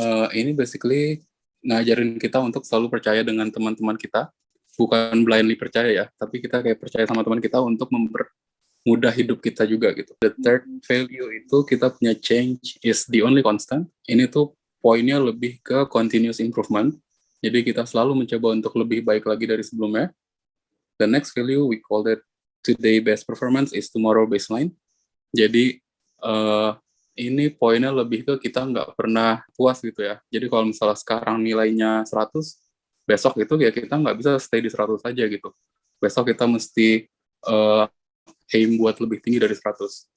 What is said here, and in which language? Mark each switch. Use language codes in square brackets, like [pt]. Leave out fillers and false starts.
[id] Ini basically ngajarin kita untuk selalu percaya dengan teman-teman kita, bukan blindly percaya ya, tapi kita kayak percaya sama teman kita untuk mempermudah hidup kita juga gitu. [en] The third value itu kita punya change is the only constant. [id] Ini tuh poinnya lebih ke continuous improvement. Jadi kita selalu mencoba untuk lebih baik lagi dari sebelumnya. [en] The next value we call it today best performance is tomorrow baseline. [id] Jadi ini poinnya lebih ke kita nggak pernah puas gitu ya. Jadi kalau misalnya sekarang nilainya 100, besok itu ya kita nggak bisa stay di 100 aja gitu. Besok kita mesti aim buat lebih tinggi dari 100.